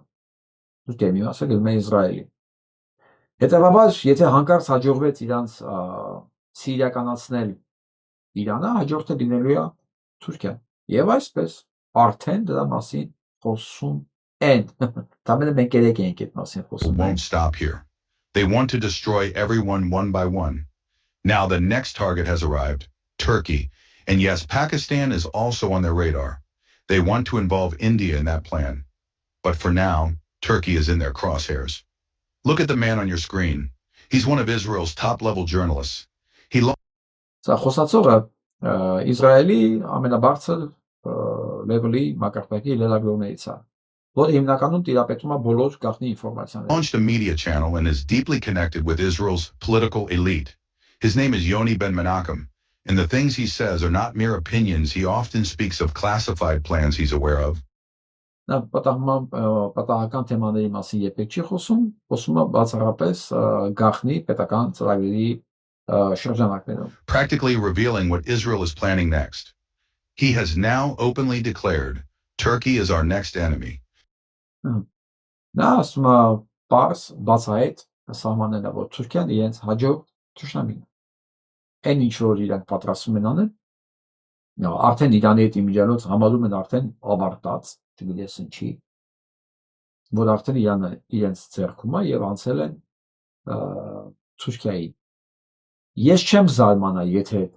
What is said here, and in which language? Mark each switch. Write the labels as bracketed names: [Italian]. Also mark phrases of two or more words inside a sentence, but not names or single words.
[Armenian] է Իսրայելի։ Հետևաբար, եթե հանկարծ հաջողվեց իրանց սիրիականացնել Իրանը, հաջորդը լինելու է Թուրքիան։ Եվ այսպես արդեն դրա մասին խոսում են։ Դամենը մենք երեք ենք այդ մասին խոսում։ [English] Won't stop here. They want to destroy everyone one by one. Now the next target has arrived, Turkey. And yes, Pakistan is also on their radar. They want to involve India in that plan. But for now, Turkey is in their crosshairs. Look at the man on your screen. He's one of Israel's top-level journalists. [Armenian] Սա խոսացողը Իսրայելի ամենաբարձր լեվելի մակարդակի լրագրողներից է, որը հիմնականում տիրապետում է բոլոր գաղտնի ինֆորմացիաներին։ [English] Launched a media channel and is deeply connected with Israel's political elite. His name is Yoni Ben Menachem, and the things he says are not mere opinions. He often speaks of classified plans he's aware of. [Armenian] Նա պատահական թեմաների մասին երբեք չի խոսում է բացառապես գաղտնի պետական ծրագրերի շրջանակներում։ [English] Practically revealing what Israel is planning next. He has now openly declared Turkey is our next enemy. [Armenian] Նա ասում է բացահայտ սահմանել է, որ Թուրքիան իրենց հաջորդ թշնամին է։ Այն ինչ որ իրանք պատրաստում են անել, արդեն Իրանի հետ իմիջիալոց համարում են արդեն ավարտած, չգիտես ինչի, որ արդեն Իրանը իրենց ձեռքում է եւ անցել են Թուրքիայի։ Ես չեմ զարմանա, եթե